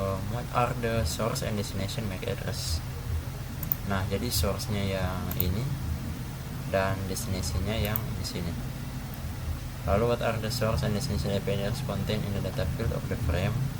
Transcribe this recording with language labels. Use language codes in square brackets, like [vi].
[en] What are the source and destination MAC address? [id] Nah, jadi source-nya yang ini dan destination-nya yang di sini. [en] Lalu what are the source and destination IP address contained in the data field of the frame?